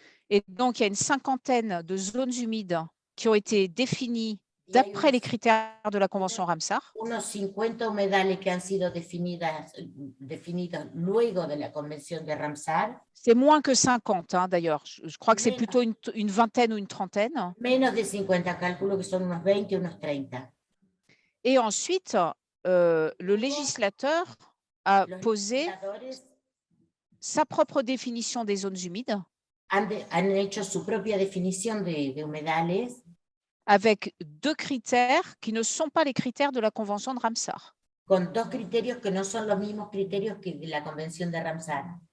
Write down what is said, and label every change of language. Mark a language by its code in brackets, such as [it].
[fr] Et donc, il y a une cinquantaine de zones humides qui ont été définies d'après les critères de la Convention Ramsar. [es] Unos 50 humedales que han sido definidos luego de la Convención de Ramsar. [fr] C'est moins que 50, hein, d'ailleurs. Je crois que c'est plutôt une vingtaine ou une trentaine. [es] Menos de 50, calculo que son unos 20, unos 30. [fr] Et ensuite, le législateur a posé sa propre définition des zones humides. [es] Han hecho su propia definición de humedales. [fr] Avec deux critères qui ne sont pas les critères de la Convention de Ramsar. [es] Con dos criterios que no son los mismos criterios que de la Convención de Ramsar.